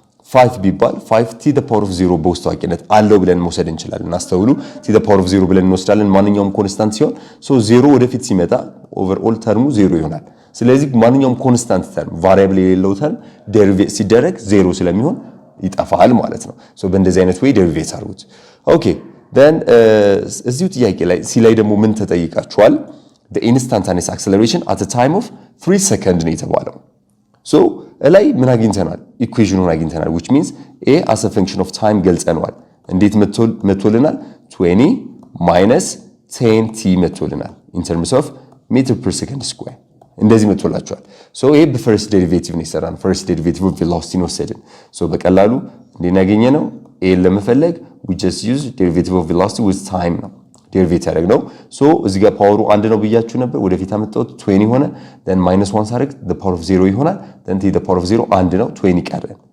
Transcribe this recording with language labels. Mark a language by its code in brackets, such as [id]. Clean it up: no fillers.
[am] 5 ቢባል 5t the power of 0 በውስጥ ታዋቂነት አለው ብለን መውሰድ እንችላለን አስተውሉ t the power of 0 ብለን እንወስዳለን ማንኛውም ኮንስታንት ሲሆን so 0 ወደፊት ሲመጣ ኦቨርኦል ተርሙ 0 ይሆናል ስለዚህ ማንኛውም ኮንስታንት ተርም ቫሪያብል የሌለው ተርም ዴሪቬት ሲደረግ 0 ስለሚሆን ይጠፋል ማለት ነው። ሶ በእንደዚህ አይነት ወይ ዴሪቬት አድርጉት። ኦኬ then እዚሁ ጥያቄ ላይ ሲ ላይ ደግሞ ምን ተጠይቃችኋል? [en] the instantaneous acceleration at a time of 3 seconds ነው የተባለው። [am] ሶ ላይ ምን አግኝተናል? ኢኩዌሽኑን አግኝተናል [en] which means a as a function of time [am] ገልጸናል። እንዴት መጥቶልናል? 20 minus 10t መጥቶልናል in terms of meter per second square እንደዚህ መጥቶላችኋል። ሶ ይሄ በፈርስት ዴሪቬቲቭ ነው የሰራነው። ፈርስት ዴሪቬቲቭ ኦፍ ቬሎሲቲ ነው ወሰድን። ሶ በቀላሉ እንዴት ያገኘነው? ኤ ለመፈለግ [en] we just use derivative of velocity with time [am] ነው ዴሪቬት ያደረግነው። ሶ እዚህ ጋር ፓወሩ 1 ነው ብያችሁ ነበር። ወደፊት አመጣሁት 20 ሆነ። then -1 ሳደርግ the power of 0 ይሆናል። then the power of 0 1 ነው 20 ቀረ።